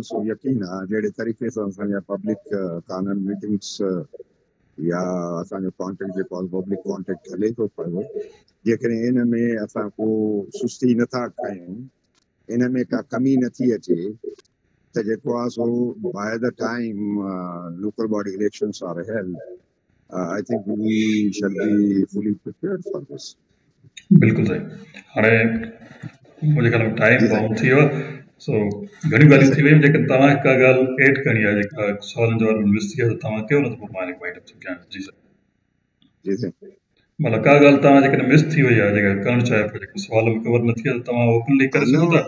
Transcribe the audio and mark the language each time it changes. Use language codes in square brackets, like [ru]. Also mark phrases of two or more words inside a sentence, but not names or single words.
[sd] सो यकीन आहे जहिड़े तरीक़े सां असांजा पब्लिक कानून मीटिंग्स या असांजो कॉन्टेक्ट जेको आहे [en] public contact [sd] हले थो पियो, जेकॾहिं इन में असां को सुस्ती नथा कयूं, इन में का कमी नथी अचे त जेको आहे सो [en] by the time local body elections are held, I think we shall be fully prepared for this. [sd] बिल्कुलु सही। हाणे मुंहिंजे ख़्याल में [en] time bound [sd] थी वियो आहे, सो घणियूं ॻाल्हियूं थी वियूं। जेकॾहिं तव्हां का ॻाल्हि एड करणी आहे जेका सवालनि जो वारो मिस थी आहे त तव्हां कयो, न त पोइ मां हिन [en] wind up [sd] थो कयां। जी सर। जी सर। मतिलबु का ॻाल्हि तव्हां जेकॾहिं मिस थी वई आहे जेका करणु चाहियो पिया, जेको सुवाल में कवर न थी आहे त तव्हां ओपनली करे सघो था।